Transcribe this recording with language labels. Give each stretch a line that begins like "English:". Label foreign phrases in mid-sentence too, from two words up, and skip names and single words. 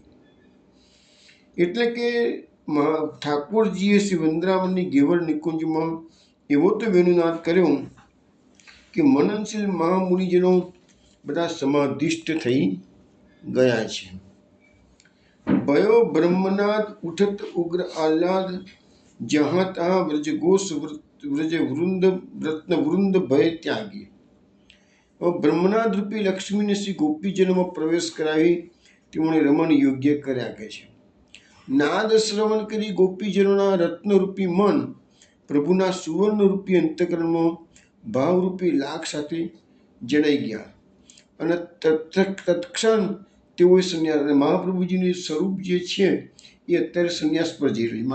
Gujarati: એટલે કે ઠાકોરજીએ શ્રી વૃંદાવનની ગેવળ નિકુંજમાં એવો તો વેણુનાદ કર્યો કે મનનશીલ મહામુનિજનો બધા સમાધિષ્ઠ થઈ ગયા છે.
Braj: भयो ब्रह्मनाद उठत उग्र आहलाद જहाँ तहाँ व्रजघोष व्रज वृंद रत्न वृंद भय त्यागी.
Gujarati: બ્રહ્મનાદ રૂપી લક્ષ્મીને શ્રી ગોપીજનોમાં પ્રવેશ કરાવી તેમણે રમણ યોગ્ય કર્યા કહે છે. નાદ શ્રવણ કરી ગોપીજનોના રત્નરૂપી મન પ્રભુના સુવર્ણરૂપી અંતકરણમાં ભાવરૂપી લાખ સાથે જડાઈ ગયા અને તત્ક્ષણ તેઓએ સંન્યાસ, મહાપ્રભુજીનું સ્વરૂપ જે છે એ અત્યારે સંન્યાસ પર જઈ રહ્યું છે.